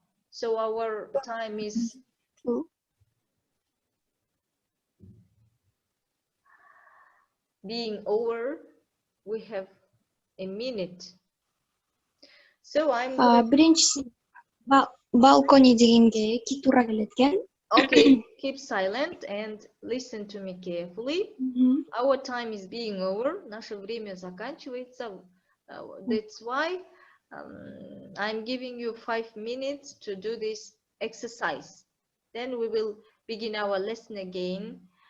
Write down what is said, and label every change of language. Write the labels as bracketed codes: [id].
[en] So our time is being over. We have a minute. So I'm going... [ky] Биринчиси балкони дегенге эки туура келет экен. [en] Okay, keep silent and listen to me carefully. Our time is being over. [ru] Наше время заканчивается. [en] That's why I'm giving you 5 minutes to do this exercise. Then we will begin our lesson again.